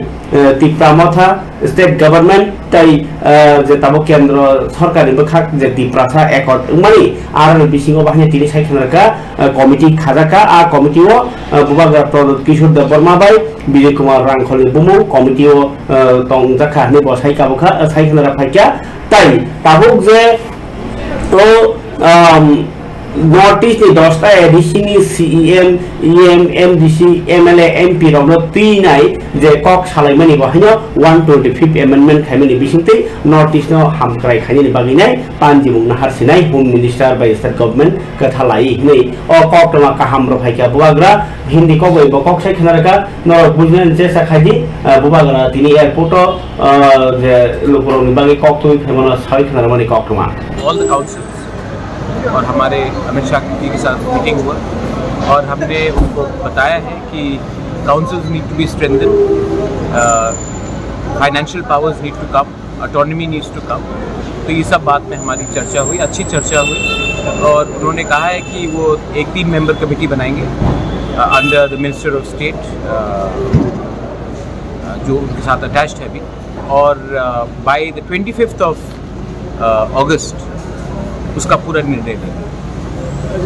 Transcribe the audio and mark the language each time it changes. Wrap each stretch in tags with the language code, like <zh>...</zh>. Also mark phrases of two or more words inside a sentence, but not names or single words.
<trp>तिप्रा मथा</trp> <en>state government</en> <trp>ताइ जे ताबु केंद्र सरकारनि बखा जे तिप्रा था एकॉर्ड मानि आरो बिसिङो बाहने तिनि साइखनारका कमिटी खाजाका आ कमिटीओ बुबाग्रा प्रदोत किशोर देवबर्मा बाय विजय कुमार रांखलि बुमु कमिटीओ तंग जाखा ने बसाइका बखा साइखनारा फाइका ताइ ताबुक जे तो नॉर्थ ईस्ट नि 10 टा एडीसी नि</trp> <en>CM EM MDC MLA MP</en> <trp>रनो तीनाय जे कक सालायमानि बहायनो</trp> <en>125th amendment</en> <trp>खायमानि बिसिंते नॉर्थ ईस्ट नो हामक्राय खायनि बागिनाय पानजिमुं नाहारसिनाय</trp> <en>home minister</en> <trp>बाय</trp> <en>state government</en> <trp>कथालाई नै अ कक्तमा काहाम रफाइका बुवाग्रा हिंदी को गय बकक साइ खनारका न बुझन जे साखादि बुवाग्रा तिनि एयरपोर्ट जे लोकरनि बागै कक्तोय फेमना साइ खनारमानि कक्तमा</trp> <en>all the councils</en> <hi>और हमारे अमित शाह जी के साथ मीटिंग हुआ और हमने उनको बताया है कि</hi> <en>councils need to be strengthened, financial powers need to come, autonomy needs to come.</en> <hi>तो ये सब बात में हमारी चर्चा हुई, अच्छी चर्चा हुई और उन्होंने कहा है कि वो एक 3</hi> <en>member committee</en> <hi>बनाएंगे</hi> <en>under the Minister of State</en> <hi>जो उनके साथ अटैच्ड है अभी और</hi> <en>by the 25th of August</en> <hi>उसका पूरा निर्णय लेंगे।</hi>